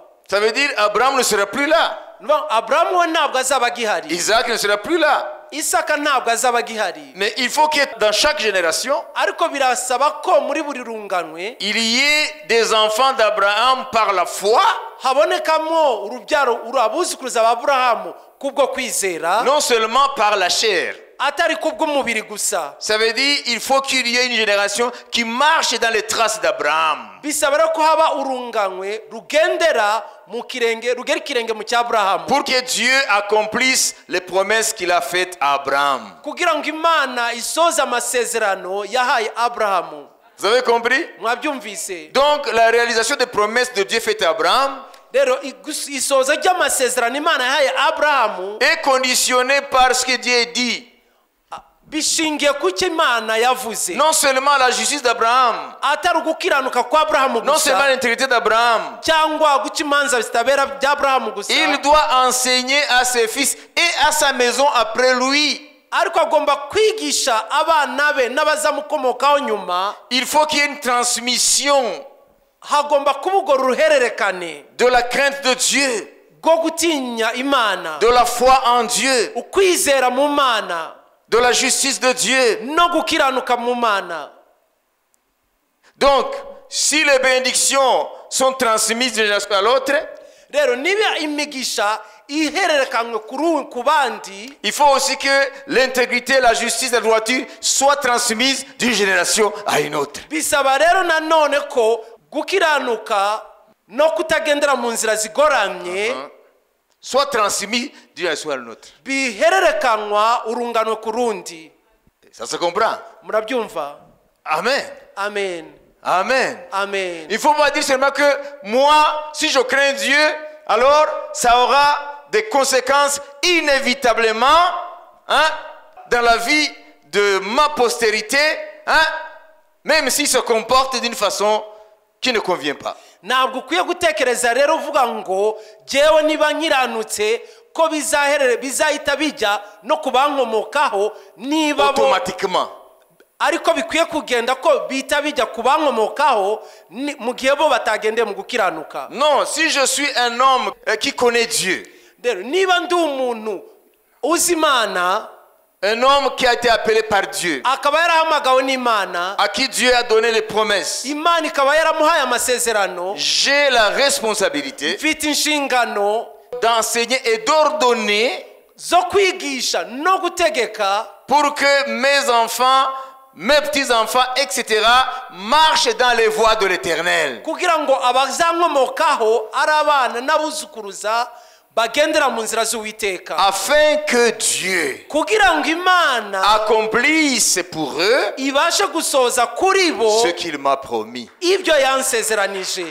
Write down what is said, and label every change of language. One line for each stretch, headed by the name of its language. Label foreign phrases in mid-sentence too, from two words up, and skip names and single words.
French: Ça veut dire Abraham ne sera plus là.
Kinyarwanda: Abrahamu we ntabwo azaba agihari,
French: Isaac ne sera plus là.
Kinyarwanda: Isaka ntabwo azaba agihari.
French: Mais il faut que dans chaque génération,
Kinyarwanda: Ariko birasaba ko muri buri runganwe
French: il y ait des enfants d'Abraham par la foi,
Kinyarwanda: habonekamo urubyaro abuzukuruza ba Aburahamu kubwo kwizera,
French: non seulement par la chair.
Kinyarwanda: atari kubw'umubiri gusa.
French: Ça veut dire il faut qu'il y ait une génération qui marche dans les traces d'Abraham.
Kinyarwanda: Bisaba rero ko haba urunganwe rugendera mu kirenge, rugera ikirenge mu cya Aburahamu,
French: Pour que Dieu accomplisse les promesses qu'il a faites à Abraham.
Kinyarwanda: kugira ngo Imana isoze amasezerano yahaye Aburahamu.
French: Vous avez compris?
Kinyarwanda: Mwabyumvise?
French: Donc la réalisation des promesses de Dieu faites à Abraham
Kinyarwanda: Rero isoza ry'amasezerano Imana yahaye Aburahamu
French: est conditionnée par ce que Dieu dit.
Kinyarwanda: bishingiye ku cyo Imana yavuze,
French: Non seulement la justice d'Abraham,
Kinyarwanda: atari ugukiranuka kwa Aburahamu
French: non seulement
Kinyarwanda: gusa
French: l'intégrité d'Abraham.
Kinyarwanda: cyangwa guca imanza zitabera bya Aburahamu gusa,
French: Il doit enseigner à ses fils et à sa maison après lui.
Kinyarwanda: ariko agomba kwigisha abana be n'abazamukomokaho nyuma.
French: Il faut qu'il y ait une transmission
Kinyarwanda: Hagomba kuba urwo ruhererekane
French: de la crainte de Dieu,
Kinyarwanda: rwo gutinya Imana,
French: de la foi en Dieu,
Kinyarwanda: ukwizera mu Mana
French: de la justice de Dieu.
Kinyarwanda: no gukiranuka mu Mana.
French: Donc, si les bénédictions sont transmises d'une génération à l'autre,
Kinyarwanda: Rero niba imigisha ihererekanywe ku bandi,
French: il faut aussi que l'intégrité, la justice et la droiture soient transmises d'une génération à une autre.
Kinyarwanda: bisaba rero nanone ko gukiranuka no kutagendera mu nzira zigoramye
French: Soit transmis d'une génération à une autre.
Kinyarwanda: bihererekanywa urungano ku rundi.
French: Ça se comprend?
Kinyarwanda: Murabyumva?
French: Amen.
Kinyarwanda: Amen.
French: Amen.
Kinyarwanda: Amen.
French: Il ne faut pas dire seulement que moi, si je crains Dieu, alors ça aura des conséquences inévitablement, hein, dans la vie de ma postérité, hein, même s'il se comporte d'une façon qui ne convient pas.
Kinyarwanda: Ntabwo ukwiye gutekereza rero uvuga ngo jewe niba nkiranutse ko bizahita bijya no kubankomokaho niba bo,
French: Automatiquement.
Kinyarwanda: ariko bikwiye kugenda ko bita bijya kubankomokaho mu gihe bo batagendeye mu gukiranuka.
French: Non, si je suis un homme qui connaît Dieu,
Kinyarwanda: Rero niba ndi umuntu uzi Imana,
French: un homme qui a été appelé par Dieu,
Kinyarwanda: akaba yarahamagawe n'Imana,
French: à qui Dieu a donné les promesses,
Kinyarwanda: Imana ikaba yaramuhaye amasezerano,
French: j'ai la responsabilité
Kinyarwanda: mfite inshingano
French: d'enseigner et d'ordonner
Kinyarwanda: zo kwigisha no gutegeka
French: pour que mes enfants, mes petits-enfants, etc., marchent dans les voies de l'Éternel.
Kinyarwanda: kugira ngo abazankomokaho ari abana n'abuzukuruza bagendera mu nzira z'Uwiteka,
French: Afin que Dieu
Kinyarwanda: kugira ngo Imana
French: accomplisse pour eux
Kinyarwanda: ibashe gusohoza kuri bo
French: ce qu'il m'a promis.
Kinyarwanda: ibyo yansezeranije.